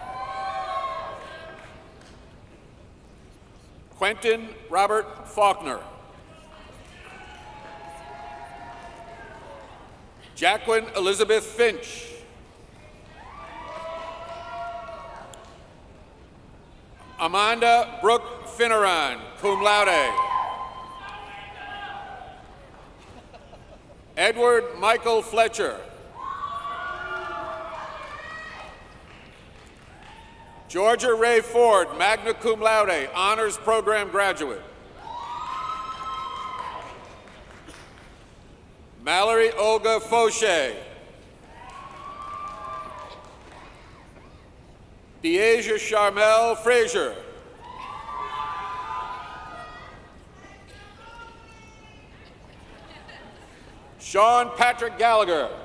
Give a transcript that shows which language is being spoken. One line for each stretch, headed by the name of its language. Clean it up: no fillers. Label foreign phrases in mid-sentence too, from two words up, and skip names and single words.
English: Quentin Robert Faulkner. Jacqueline Elizabeth Finch. Amanda Brooke Finneran, cum laude. Edward Michael Fletcher. Georgia Ray Ford, magna cum laude, honors program graduate. Mallory Olga Fauché. Deasia Charmel Frazier. Sean Patrick Gallagher.